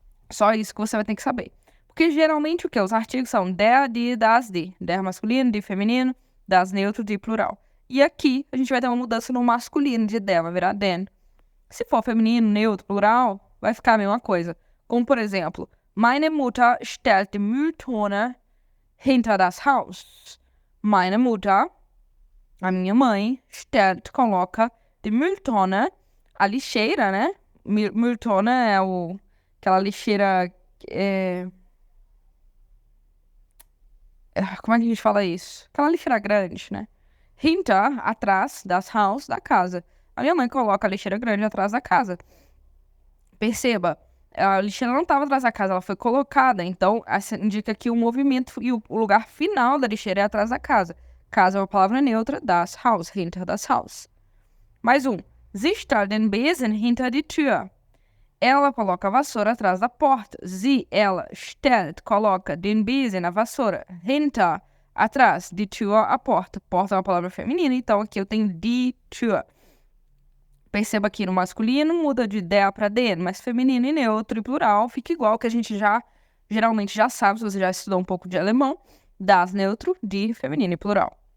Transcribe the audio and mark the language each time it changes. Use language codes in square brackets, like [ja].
[pt] Só isso que você vai ter que saber. Porque geralmente o que? Os artigos são der, die, das, die. Der masculino, die feminino, das neutro, die plural. E aqui a gente vai ter uma mudança no masculino de der, vai virar den. Se for feminino, neutro, plural, vai ficar a mesma coisa. Como, por exemplo, [de] meine Mutter stellt die Mülltonne hinter das Haus. Meine Mutter, [pt] a minha mãe, stellt, coloca, [de] die Mülltonne, [pt] a lixeira, né? Mülltonne é aquela lixeira... Como é que a gente fala isso? Aquela lixeira grande, né? Hinter, atrás, [de] das Haus, [pt] da casa. A minha mãe coloca a lixeira grande atrás da casa. Perceba, a lixeira não estava atrás da casa, ela foi colocada. Então, essa indica que o movimento e o lugar final da lixeira é atrás da casa. Casa é uma palavra neutra, [de] das Haus, hinter das Haus. [pt] Mais um. [de] Sie stellt den Besen hinter die Tür. [pt] Ela coloca a vassoura atrás da porta. Sie, ela, stellt, coloca [de] den Besen, [pt] a vassoura, hinter, atrás, [de] die Tür, [pt] a porta. Porta é uma palavra feminina, então aqui eu tenho die Tür. Perceba que no masculino muda de der para den, mas feminino e neutro e plural fica igual, que a gente geralmente já sabe, se você já estudou um pouco de alemão, das neutro, die feminino e plural.